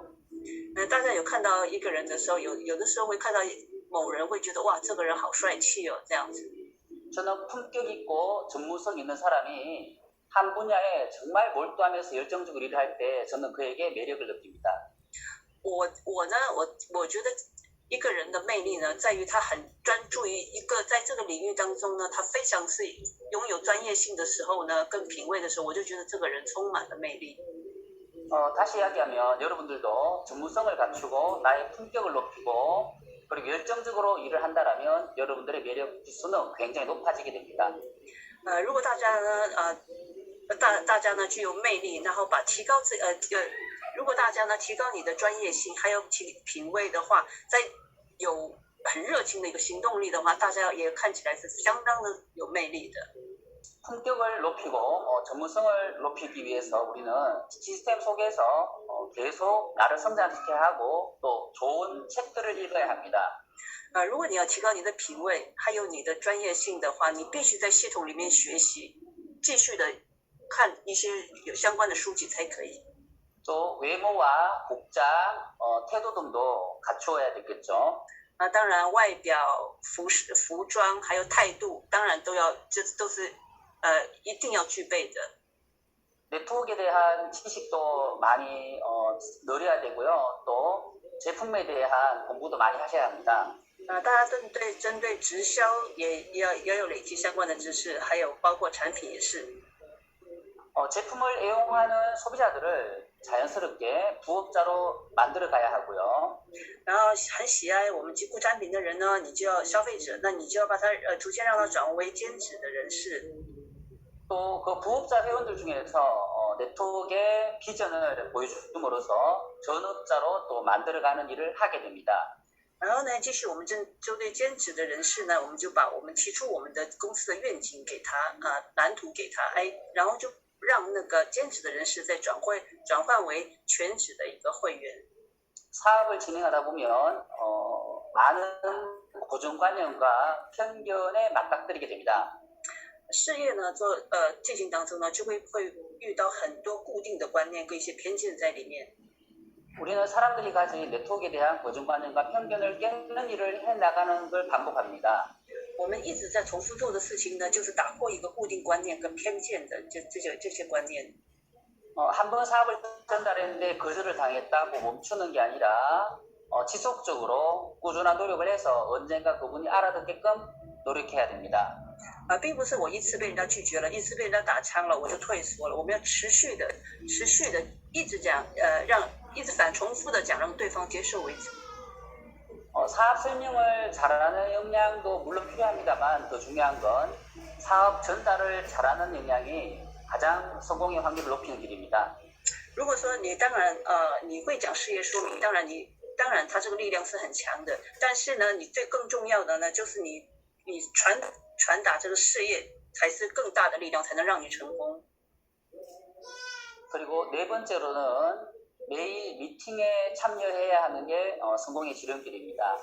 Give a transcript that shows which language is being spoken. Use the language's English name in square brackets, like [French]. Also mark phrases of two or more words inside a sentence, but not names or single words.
[Chinese] 大家有看到一个人的时候，有的时候会看到某人会觉得哇，这个人好帅气哦，这样子。 [Korean] 저는 품격 있고 전문성 있는 사람이 한 분야에 정말 몰두하면서 열정적으로 일을 할 때 저는 그에게 매력을 느낍니다. [Chinese] 我觉得一个人的魅力呢，在于他很专注于一个在这个领域当中呢，他非常是拥有专业性的时候呢，跟品味的时候，我就觉得这个人充满了魅力。 [Korean] 다시 이야기하면 여러분들도 전문성을 갖추고 나의 품격을 높이고 그리고 열정적으로 일을 한다면 여러분들의 매력 지수는 굉장히 높아지게 됩니다. [Chinese] 如果大家呢，大家呢具有魅力，然后如果大家呢提高你的专业性，还有品味的话，在有很热情的一个行动力的话，大家也看起来是相当的有魅力的。 [Korean] 품격을 높이고 전문성을 높이기 위해서 우리는 시스템 속에서 계속 나를 성장시켜야 하고 또 좋은 책들을 읽어야 합니다. [Chinese] 如果你要提高你的品味，还有你的专业性的话，你必须在系统里面学习，继续的看一些有相关的书籍才可以。 [Korean] 또 외모와 복장, 태도 등도 갖추어야 되겠죠. [Chinese] 当然外表、服装还有态度，当然这都是一定要具备的。 [Korean] 네트워크에 대한 지식도 많이 늘려야 되고요. 또 제품에 대한 공부도 많이 하셔야 합니다. [Chinese] 大家针对直销也要有累积相关的知识，还有包括产品也是。 [Korean] 제품을 애용하는 소비자들을 자연스럽게 부업자로 만들어 가야 하고요. [Chinese] 然后很喜爱我们吉库产品的人呢，你就要消费者，那你就要把他逐渐让他转为兼职的人士。 [Korean] 또 그 부업자 회원들 중에서 네트워크의 비전을 보여줌으로써 전업자로 또 만들어가는 일을 하게 됩니다. [Chinese] 然后呢，继续我们针对兼职的人士呢，我们就把我们提出我们的公司的愿景给他蓝图给他，然后就让那个兼职的人士再转换为全职的一个会员。 [Korean] 사업을 진행하다 보면 많은 고정관념과 편견에 맞닥뜨리게 됩니다. [Chinese] 事业呢进行当中呢，就会遇到很多固定的观念跟一些偏见在里面。 [Korean] 우리는 사람들이 가진 네트워크에 대한 고정관념과 편견을 깨는 일을 해나가는 걸 반복합니다. [Chinese] 我们一直在重复做的事情呢，就是打破一个固定观念跟偏见的这些观念。 [Korean] 한 번 사업을 전달했는데 거절을 당했다고 멈추는 게 아니라 지속적으로 꾸준한 노력을 해서 언젠가 그분이 알아듣게끔 노력해야 됩니다. [Chinese] 并不是我一次被人家拒绝了，一次被人家打枪了，我就退缩了。我们要持续的一直讲，一直重复的讲，让对方接受为止。 [Korean] 사업 설명을 잘하는 역량도 물론 필요합니다만 더 중요한 건 사업 전달을 잘하는 역량이 가장 성공의 확률을 높이는 길입니다. [Chinese] 如果说你当然你会讲事业说明，当然他这个力量是很强的，但是呢，你更重要的呢，就是你传达这个事业才是更大的力量，才能让你成功。 [Korean] 그리고 네 번째로는 매일 미팅에 참여해야 하는 게 성공의 지름길입니다.